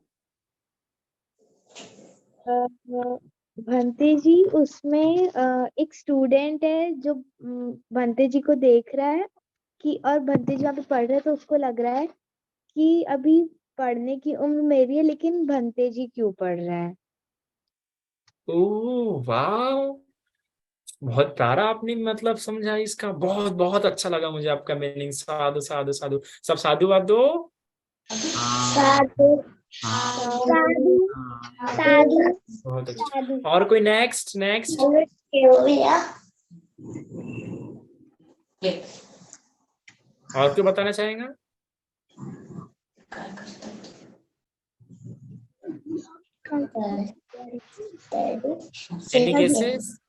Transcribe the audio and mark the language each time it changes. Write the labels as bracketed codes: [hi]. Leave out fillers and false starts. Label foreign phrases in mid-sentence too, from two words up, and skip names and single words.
[hi] भंते जी, उसमें एक स्टूडेंट है जो भंते जी को देख रहा है कि, और भंते जी वहाँ पे पढ़ रहे हैं, तो उसको लग रहा है कि अभी पढ़ने की उम्र मेरी है, लेकिन भंते जी क्यों पढ़ रहा है। ओह वाह, बहुत प्यारा आपने मतलब समझा इसका, बहुत बहुत अच्छा लगा मुझे आपका मीनिंग। [pi] साधु साधु साधु, [hi] सब साधु वाधु। [pi] साधु साधु साधु [hi] बहुत अच्छा। और कोई नेक्स्ट नेक्स्ट, और कोई बताना चाहेगा। [en] Any cases?